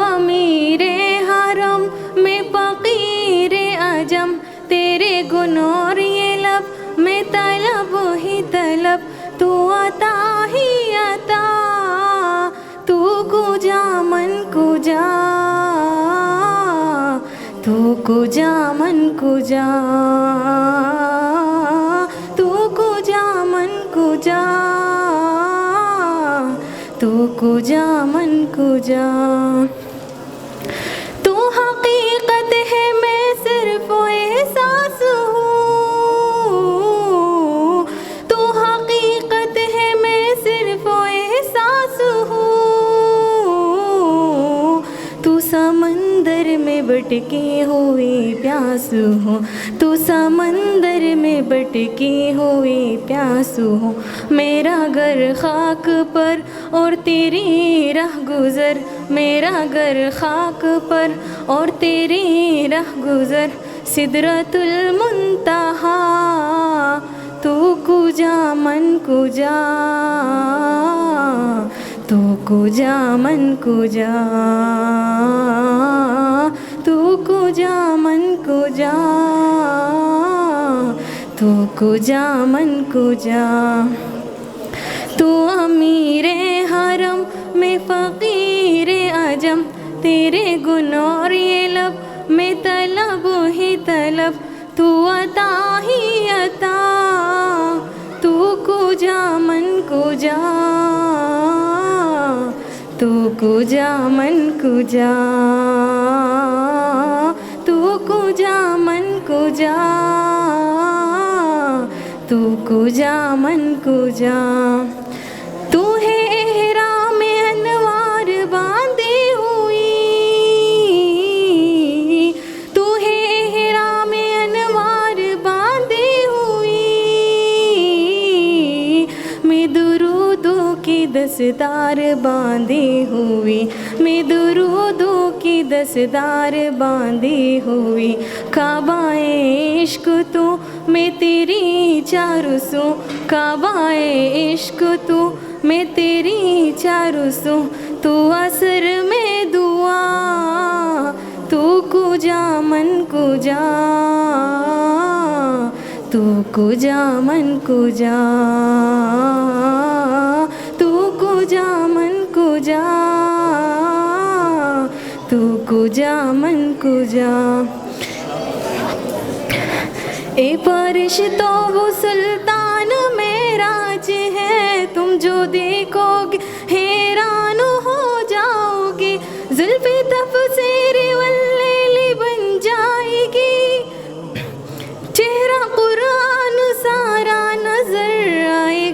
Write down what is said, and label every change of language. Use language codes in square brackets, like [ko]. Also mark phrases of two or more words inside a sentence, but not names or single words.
[ur] امیر حرم میں فقیر عجم، تیرے گنوں اور یہ لب میں طلب ہی طلب، تو عطا ہی عطا، [fa] تو کجا من کجا، تو کجا من کجا، تو کجا من کجا، تو کجا من کجا۔ [ur] تو حقیقت ہے میں صرف احساس ہوں، تو حقیقت ہے میں صرف احساس ہوں، تو سمندر میں بٹکی ہوئی پیاس ہوں، تو سمندر میں بٹکی ہوئی پیاس ہوں، میرا گھر خاک پر اور تیری راہ گزر، میرا گھر خاک پر اور تیری راہ گزر، سدرۃ المنتہا، [fa] تو کجا من کجا، تو کجا من کجا، تو کجا من کجا، تو کجا من کجا۔ [ur] تو امیر حرم میں فقیر عجم، تیرے گنوں اور یہ لب میں طلب ہی طلب، تو عطا ہی عطا، [fa] تو کجا من کجا، تو کجا من کجا، تو کجا من کجا، تو کجا من کجا۔ [ur] تو ہے احرام انوار باندھی ہوئی، تو ہے احرام انوار باندھی ہوئی، میں درودوں کی دستار باندھی ہوئی، میں درودوں کی دستار باندھی ہوئی، کعبہ عشق تو میں تیری چاروں سو، کعبہ عشق تو میں تیری چاروں سو، تو عصر میں دعا، [fa] تو کجا من کجا، تو کجا من کجا، تو کجا من کجا، تو کجا من کجا۔ [ur] اے فرشتو وہ سلطان معراج ہے، تم جو دیکھو گے حیران ہو جاؤ گے، زلف تفسیر واللیل بن جائے گی، چہرہ قرآن سارا نظر آئے